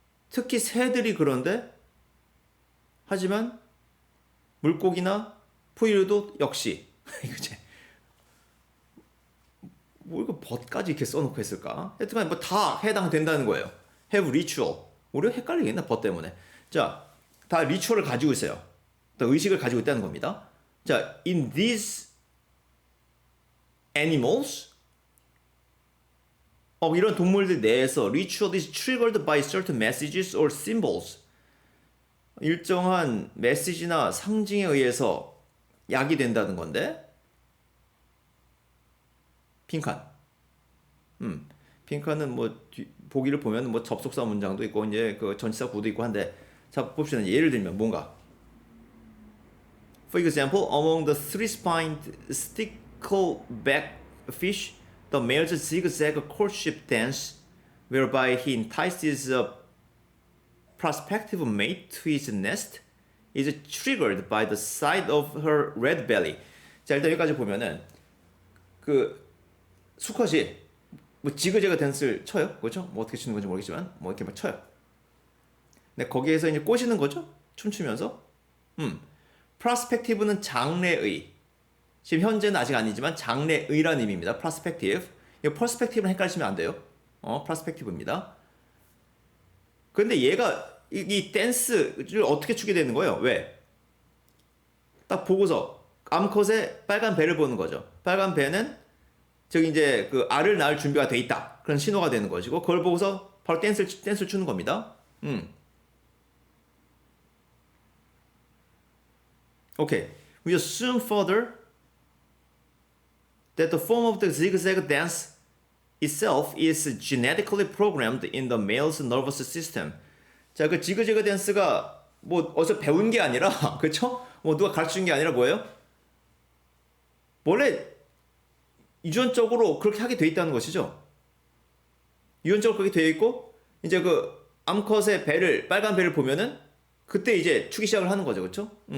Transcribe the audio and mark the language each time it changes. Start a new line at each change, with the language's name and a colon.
Korean: 특히 새들이 그런데 하지만 물고기나 포유류도 역시 뭐 이거 벗까지 이렇게 써놓고 했을까? 하여튼 뭐 다 해당된다는 거예요.
English: Have ritual.
Korean: 우리가 헷갈리겠나 벗 때문에. 자, 다 리추얼을 가지고 있어요. 또 의식을 가지고 있다는 겁니다.
English: 자, in these animals, 이런 동물들 내에서 ritual is triggered by certain messages or symbols.
Korean: 일정한 메시지나 상징에 의해서 약이 된다는 건데 빈칸. 빈칸은 뭐 보기를 보면 뭐 접속사 문장도 있고 이제 그 전치사 구도 있고 한데 자 봅시다.
English: 예를 들면 뭔가 For example, among the three-spined stickleback fish, the male's zigzag courtship dance, whereby he entices a prospective mate to his nest is triggered by the sight of her red belly.
Korean: 자, 일단 여기까지 보면은 그 수컷이 뭐 지그재그 댄스를 쳐요. 그렇죠? 뭐 어떻게 추는 건지 모르겠지만 뭐 이렇게 막 쳐요. 근데 거기에서 이제 꼬시는 거죠? 춤추면서. prospective는 장래의. 지금 현재는 아직 아니지만 장래의라는 의미입니다. prospective. 이 perspective는 헷갈리시면 안 돼요. prospective입니다. 근데 얘가 이 댄스를 어떻게 추게 되는 거예요? 왜? 딱 보고서 암컷의 빨간 배를 보는 거죠. 빨간 배는 저기 이제 그 알을 낳을 준비가 돼 있다. 그런 신호가 되는 것이고 그걸 보고서 바로 댄스를 추는 겁니다. 오케이.
English: We assume further that the form of the zigzag dance itself is genetically programmed in the male's nervous system.
Korean: 자, 그 지그재그 댄스가 뭐 어디서 배운 게 아니라, 그쵸? 뭐 누가 가르쳐준 게 아니라 뭐예요? 원래 유전적으로 그렇게 하게 돼 있다는 것이죠. 유전적으로 그렇게 돼 있고, 이제 그 암컷의 배를, 빨간 배를 보면은 그때 이제 추기 시작을 하는 거죠, 그쵸?